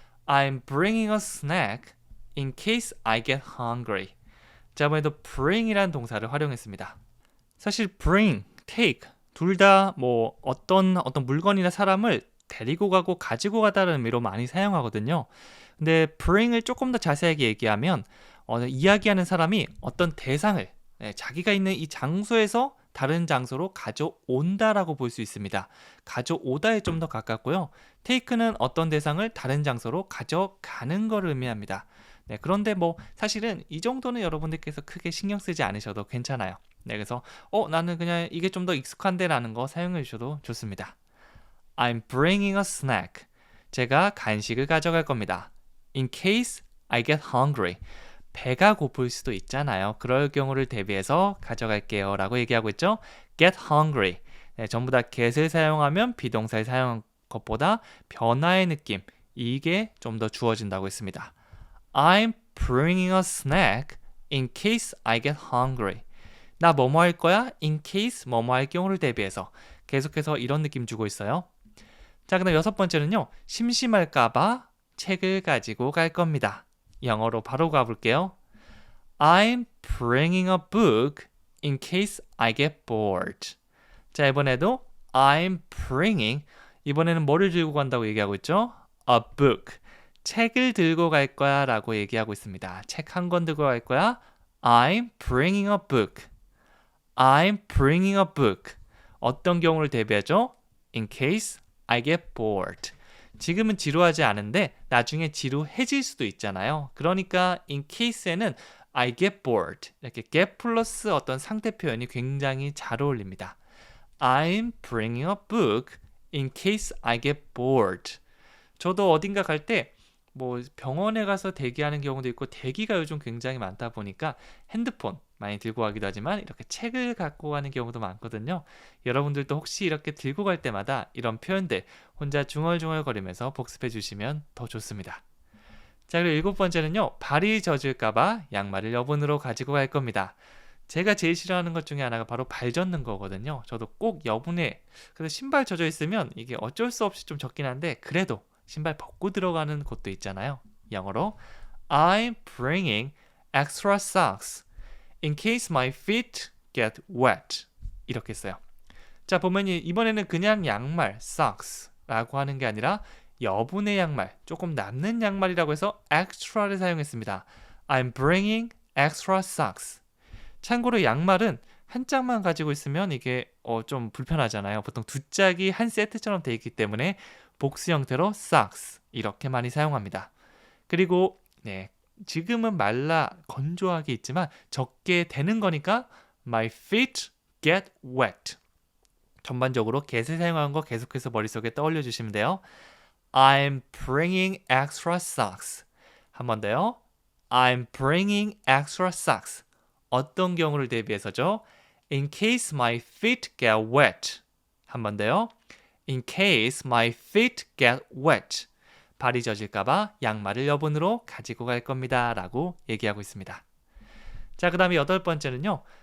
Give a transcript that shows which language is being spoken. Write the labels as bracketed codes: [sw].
[en] I'm bringing a snack in case I get hungry. [ko] 자, 이번에도 bring이라는 동사를 활용했습니다. 사실 bring, take 둘 다 뭐 어떤 물건이나 사람을 데리고 가고 가지고 가다는 의미로 많이 사용하거든요. 근데 bring을 조금 더 자세하게 얘기하면 이야기하는 사람이 어떤 대상을 자기가 있는 이 장소에서 다른 장소로 가져온다라고 볼 수 있습니다. 가져오다에 좀 더 가깝고요. take는 어떤 대상을 다른 장소로 가져가는 걸 의미합니다. 네, 그런데 뭐 사실은 이 정도는 여러분들께서 크게 신경 쓰지 않으셔도 괜찮아요. 네, 그래서 나는 그냥 이게 좀 더 익숙한데 라는 거 사용해 주셔도 좋습니다. [en] I'm bringing a snack. [ko] 제가 간식을 가져갈 겁니다. [en] In case I get hungry. [ko] 배가 고플 수도 있잖아요. 그럴 경우를 대비해서 가져갈게요 라고 얘기하고 있죠. [en] Get hungry. [ko] 네, 전부 다 get을 사용하면 비동사를 사용한 것보다 변화의 느낌, 이게 좀 더 주어진다고 했습니다. [en] I'm bringing a snack in case I get hungry. [ko] 나 뭐뭐 할 거야? [en] In case [ko] 뭐뭐 할 경우를 대비해서 계속해서 이런 느낌 주고 있어요. 자, 그다음 여섯 번째는요. 심심할까봐 책을 가지고 갈 겁니다. 영어로 바로 가볼게요. [en] I'm bringing a book in case I get bored. [ko] 자, 이번에도 [en] I'm bringing, [ko] 이번에는 뭐를 들고 간다고 얘기하고 있죠? [en] A book. [ko] 책을 들고 갈 거야 라고 얘기하고 있습니다. 책 한 권 들고 갈 거야. [en] I'm bringing a book. I'm bringing a book. [ko] 어떤 경우를 대비하죠? [en] In case I get bored. [ko] 지금은 지루하지 않은데 나중에 지루해질 수도 있잖아요. 그러니까 in case에는 [en] I get bored. [ko] 이렇게 get 플러스 어떤 상태 표현이 굉장히 잘 어울립니다. [en] I'm bringing a book in case I get bored. [ko] 저도 어딘가 갈 때 뭐 병원에 가서 대기하는 경우도 있고 대기가 요즘 굉장히 많다 보니까 핸드폰 많이 들고 가기도 하지만 이렇게 책을 갖고 가는 경우도 많거든요. 여러분들도 혹시 이렇게 들고 갈 때마다 이런 표현들 혼자 중얼중얼거리면서 복습해 주시면 더 좋습니다. 자, 그리고 일곱 번째는요. 발이 젖을까봐 양말을 여분으로 가지고 갈 겁니다. 제가 제일 싫어하는 것 중에 하나가 바로 발 젖는 거거든요. 저도 꼭 여분에, 그래서 신발 젖어 있으면 이게 어쩔 수 없이 좀 젖긴 한데 그래도 신발 벗고 들어가는 곳도 있잖아요. 영어로 [en] I'm bringing extra socks in case my feet get wet. [ko] 이렇게 써요. 자, 보면 이번에는 그냥 양말, socks라고 하는 게 아니라 여분의 양말, 조금 남는 양말이라고 해서 extra를 사용했습니다. [en] I'm bringing extra socks. [ko] 참고로 양말은 한 짝만 가지고 있으면 이게 좀 불편하잖아요. 보통 두 짝이 한 세트처럼 되어 있기 때문에 복수 형태로 socks 이렇게 많이 사용합니다. 그리고 지금은 말라 건조하게 있지만 적게 되는 거니까 [en] my feet get wet. [ko] 전반적으로 get을 사용한 거 계속해서 머릿속에 떠올려 주시면 돼요. [en] I'm bringing extra socks. [ko] 한 번 더요. [en] I'm bringing extra socks. [ko] 어떤 경우를 대비해서죠? [en] In case my feet get wet. [ko] 한 번 더요. [en] In case my feet get wet. [ko] 발이 젖을까봐 양말을 여분으로 가지고 갈 겁니다. 라고 얘기하고 있습니다. 자, 그 다음에 여덟 번째는요.